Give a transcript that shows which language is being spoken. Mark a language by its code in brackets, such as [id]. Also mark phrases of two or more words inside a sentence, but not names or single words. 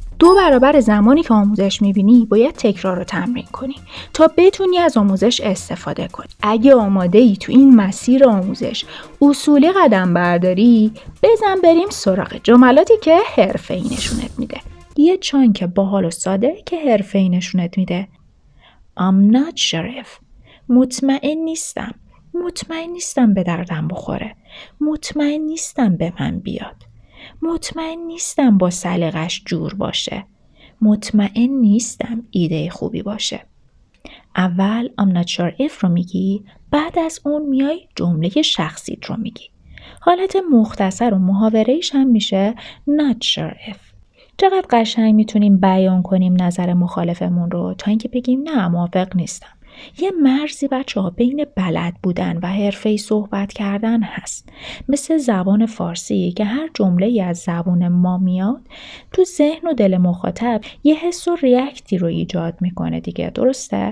[fa] 2 برابر زمانی که آموزش میبینی باید تکرار رو تمرین کنی تا بتونی از آموزش استفاده کنی. اگه آماده ای تو این مسیر آموزش اصولی قدم برداری بزن بریم سراغ جملاتی که حرفه‌ای نشونت میده. یه چانک باحال و ساده که حرفه‌ای نشونت میده. [en] I'm not sure if. [fa] مطمئن نیستم به دردم بخوره. مطمئن نیستم به من بیاد. مطمئن نیستم با سلیقش جور باشه. مطمئن نیستم ایده خوبی باشه. اول [en] I'm not sure if [fa] رو میگی، بعد از اون میای جمله شخصیت رو میگی. حالت مختصر و محاوره‌ایش هم میشه [en] not sure if. [fa] چقدر قشنگ میتونیم بیان کنیم نظر مخالفمون رو تا اینکه بگیم نه موافق نیستم. یه مرزی بچه‌ها بین بلد بودن و حرفه‌ای صحبت کردن هست. مثل زبان فارسی که هر جمله‌ای از زبان ما میاد تو ذهن و دل مخاطب یه حس و ریاکتی رو ایجاد میکنه دیگه، درسته؟